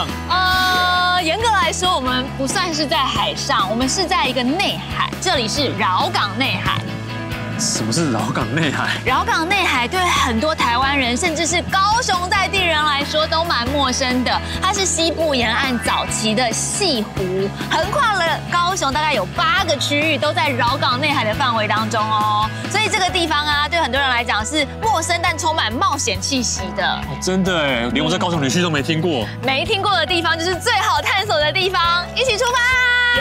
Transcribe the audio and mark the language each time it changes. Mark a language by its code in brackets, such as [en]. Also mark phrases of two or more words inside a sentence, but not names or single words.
[zh] 嚴格來說，我們不算是在海上，我們是在一個內海，這裡是蟯港內海。什麼是蟯港內海？蟯港內海對很多台灣人，甚至是高雄在地人來說都蠻陌生的。它是西部沿岸早期的潟湖，橫跨了高雄大概有8個區域，都在蟯港內海的範圍當中哦。所以這個地方啊，對很多人來講是陌生但充滿冒險氣息的。哦，真的哎，連我在高雄旅區都沒聽過。沒聽過的地方就是最好探索的地方，一起出發！